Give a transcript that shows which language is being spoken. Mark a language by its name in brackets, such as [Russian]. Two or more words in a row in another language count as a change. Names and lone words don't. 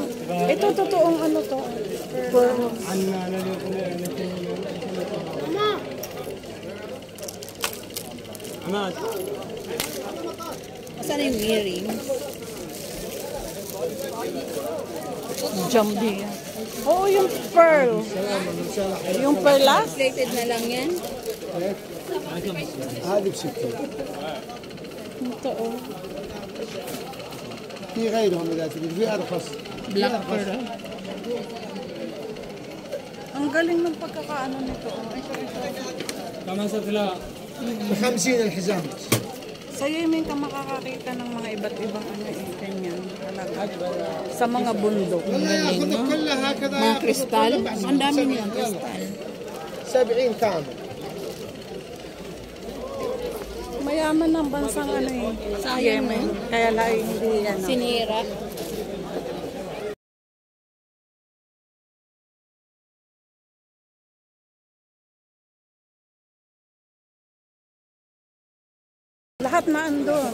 [Filipino] Ito totoong ano to. Pearls. Saan yung earring? Jambi. Oo, yung pearl. Yung perlas. Plated na lang yan. [Arabic] هذه ب60. [Filipino] Ito, oh. [Arabic] في غيرهم اذا تريد في ارخص. [English] Black pearl. [Filipino] Ang galing ng pagkakaano nito. [Arabic] ب 50 الحزام. [Filipino] Sa Yemen ka makakakita ng mga iba't ibang ano ganyan. Sa mga bundok. [Arabic] والله ياخذ كلها هكذا. [Filipino] Mga kristal. Ang dami nilang kristal. [Arabic] 70 كامل. [Filipino] Mayaman ng bansang ano eh. Sa Yemen. Kaya lang hindi ano. Sinira. Lahat na andun.